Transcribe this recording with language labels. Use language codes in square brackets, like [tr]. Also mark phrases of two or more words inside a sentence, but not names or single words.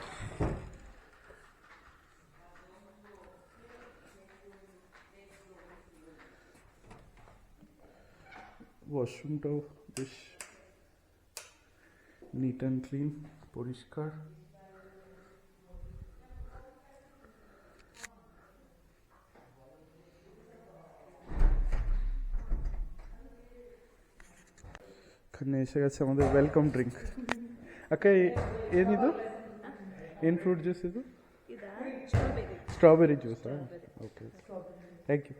[bn] ওয়াশরুমটাও বেশ [en] neat and clean, [bn] পরিষ্কার। এখানে এসে গেছে আমাদের [en] welcome drink. [bn] আচ্ছা, [kn] ಏನು ಇದು? ಏನು [en] fruit juice [kn] ಇದು? [en] Strawberry juice. Okay, thank you.